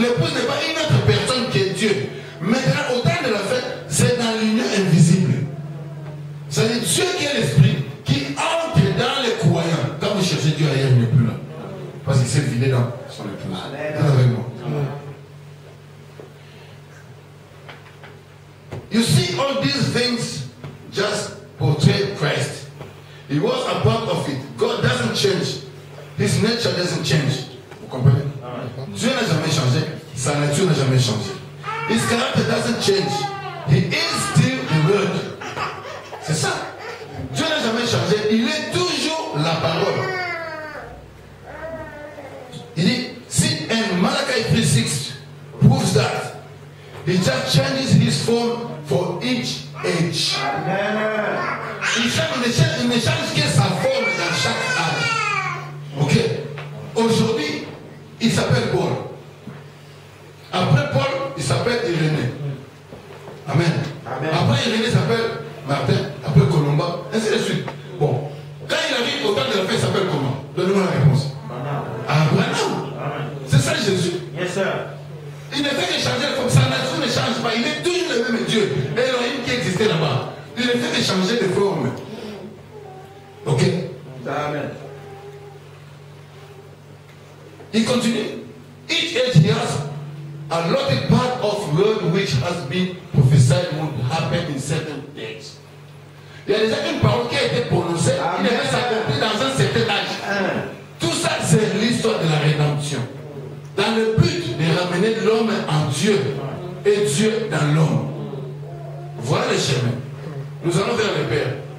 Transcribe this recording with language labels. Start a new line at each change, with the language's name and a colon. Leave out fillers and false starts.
French: L'épouse n'est pas une autre personne que Dieu. Maintenant, au temps de la fête, c'est dans l'union invisible. C'est-à-dire Dieu qui est l'esprit, qui entre dans les croyants. Quand vous cherchez Dieu ailleurs, il n'est plus là. Parce qu'il s'est vidé dans son épouse. Avec moi.
English: You see, all these things just portray Christ. He was a part of it. God doesn't change. His nature doesn't change.
French: Vous comprenez? Dieu n'a jamais changé. Sa nature n'a jamais changé.
English: His character doesn't change. He is still the word.
French: C'est ça. Dieu n'a jamais changé. Il est toujours la parole. Il dit,
English: see, and Malachi 3:6 proves that he just changes his form for each age.
French: Il ne change que sa forme dans chaque âge. Ok. Aujourd'hui, il s'appelle Paul. Après Paul, il s'appelle Irénée. Amen. Amen. Après Irénée, il s'appelle Martin. Après Colomba, ainsi de suite. Bon. Quand il arrive au temps de la fête, il s'appelle comment? Donnez-moi la réponse. Abraham. C'est ça Jésus.
English: Yes, sir.
French: Il ne fait que changer comme sa nature ne change pas. Il est toujours le même Dieu. Elohim qui existait là-bas. Il ne fait que changer de forme. Ok? Amen. Il continue.
English: Each age he has allotted part of word which has been prophesied would happen in certain days.
French: Il y a déjà une parole qui a été prononcée. Il devait s'accomplir dans un certain âge. Tout ça, c'est l'histoire de la rédemption. Dans le but de ramener l'homme en Dieu et Dieu dans l'homme. Voilà le chemin. Nous allons vers le Père.